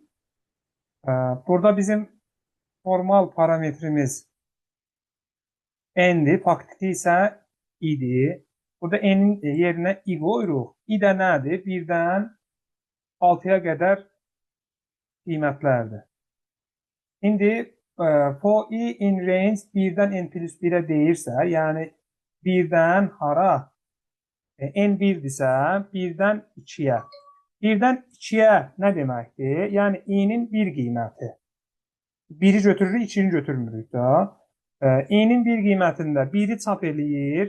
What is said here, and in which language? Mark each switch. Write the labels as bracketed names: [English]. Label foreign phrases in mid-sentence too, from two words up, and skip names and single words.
[Azerbaijani] Burada bizim formal parametrimiz n-dir, faktiki isə i-dir. Burada n-in yerinə i qoyuruq. I də nədir? 1-dən 6-ya qədər qiymətlərdir. İndi [English] for i in range [Azerbaijani] 1-dən n plus 1-ə deyirsə, yəni 1-dən hara? n 1-dirsə, 1-dən 2-yə. 1-dən 2-yə nə deməkdir? Yəni i-nin 1 qiyməti. 1-i götürürük, 2-ni götürmürük da. i-nin 1 qiymətində 1-i çap eləyir.